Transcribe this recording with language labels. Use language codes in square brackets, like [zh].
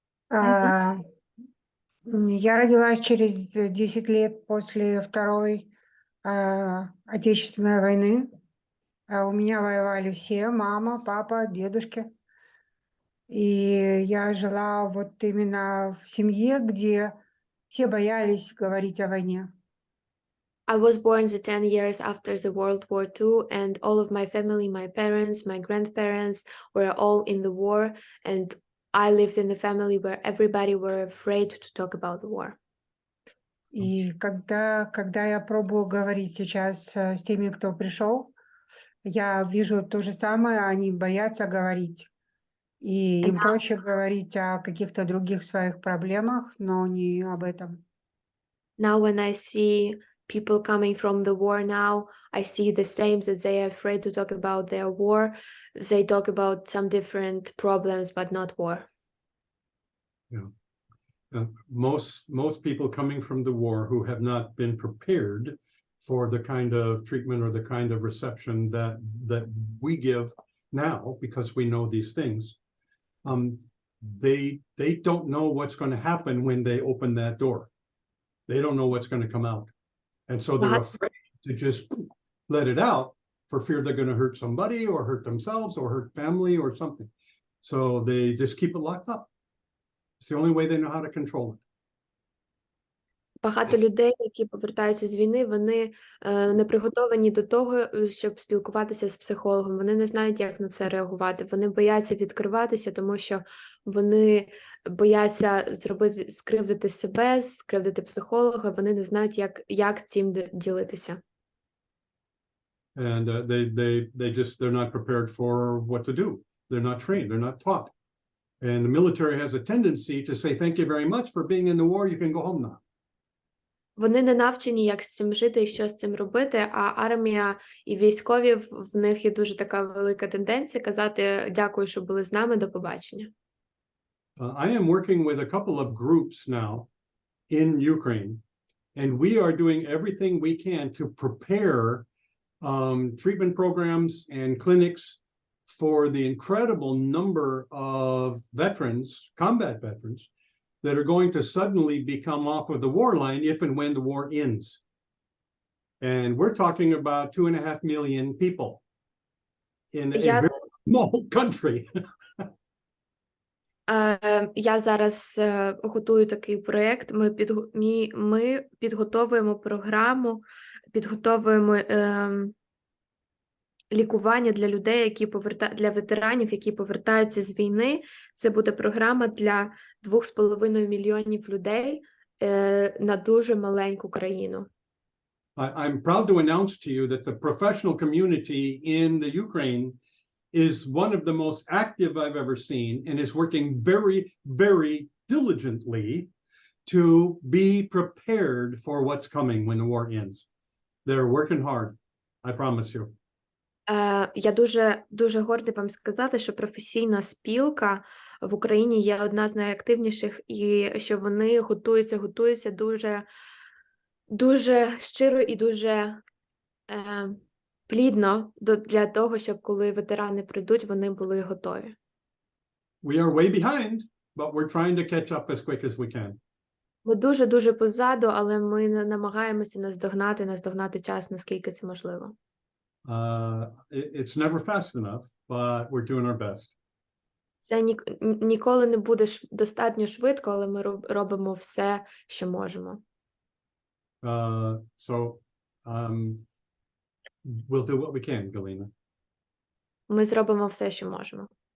[ru] Я родилась через 10 лет после Второй Отечественной войны. У меня воевали все: мама, папа, дедушки. И я жила вот именно в семье, где все боялись говорить о войне. [en] I was born 10 years after the World War II, and all of my family, my parents, my grandparents, were all in the war, and I lived in a family where everybody were afraid to talk about the war. [ru] И когда я пробую говорить сейчас с теми, кто пришел, я вижу то же самое, они боятся говорить. И им проще говорить о каких-то других своих проблемах, но не об этом. [en] Now when I see people coming from the war now, I see the same, that they are afraid to talk about their war. They talk about some different problems, but not war. Yeah. Most people coming from the war who have not been prepared for the kind of treatment or the kind of reception that we give now, because we know these things, they don't know what's going to happen when they open that door. They don't know what's going to come out. And so they're afraid to just let it out for fear they're going to hurt somebody or hurt themselves or hurt family or something. So they just keep it locked up. It's the only way they know how to control it. [uk] Багато людей, які повертаються з війни, вони не приготовані до того, щоб спілкуватися з психологом. Вони не знають, як на це реагувати. Вони бояться відкриватися, тому що вони бояться скривдити себе, скривдити психолога. Вони не знають, як цим ділитися. [en] And they're not prepared for what to do. They're not trained. They're not taught. And the military has a tendency to say, thank you very much for being in the war. You can go home now. [uk] Вони не навчені, як з цим жити і що з цим робити, а армія і військові, в них є дуже така велика тенденція казати «дякую, що були з нами, до побачення». [en] I am working with a couple of groups now in Ukraine, and we are doing everything we can to prepare treatment programs and clinics for the incredible number of veterans, combat veterans, that are going to suddenly become off of the war line if and when the war ends. And we're talking about 2.5 million people in a very small country. [uk] Я зараз готую такий проєкт. Ми підготовуємо програму, підготовуємо лікування для людей, для ветеранів, які повертаються з війни. Це буде програма для 2,5 мільйонів людей на дуже маленьку країну. [en] I'm proud to announce to you that the professional community in the Ukraine is one of the most active I've ever seen and is working very, very diligently to be prepared for what's coming when the war ends. They're working hard, I promise you. [uk] Я дуже горда вам сказати, що професійна спілка в Україні є одна з найактивніших, і що вони готуються дуже щиро і дуже плідно для того, щоб коли ветерани прийдуть, вони були готові. [en] We are way behind, but we're trying to catch up as quick as we can. [uk] Ми дуже позаду, але ми намагаємося наздогнати час, наскільки це можливо. [en] It's never fast enough, but we're doing our best. [uk] Це ніколи не буде достатньо швидко, але ми робимо все, що можемо. [en] So we'll do what we can, Galina. [uk] Ми зробимо все, що можемо.